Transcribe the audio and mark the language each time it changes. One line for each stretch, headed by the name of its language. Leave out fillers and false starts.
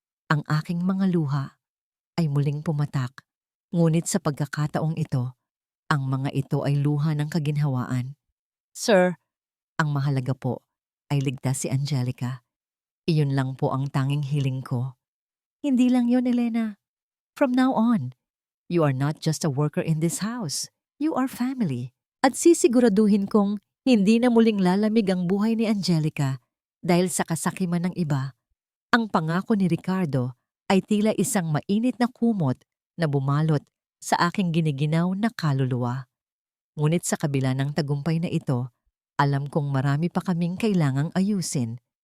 Filipino: Ang aking mga luha ay muling pumatak. Ngunit sa pagkakataong ito, ang mga ito ay luha ng kaginhawaan. Sir, ang mahalaga po ay ligtas si Angelica. Iyon lang po ang tanging hiling ko. Hindi lang yon, Elena.
English: From now on, you are not just a worker in this house. You are family.
Filipino: At sisiguraduhin kong Hindi na muling lalamig ang buhay ni Angelica dahil sa kasakiman ng iba. Ang pangako ni Ricardo ay tila isang mainit na kumot na bumalot sa aking giniginaw na kaluluwa. Ngunit sa kabila ng tagumpay na ito, alam kong marami pa kaming kailangang ayusin.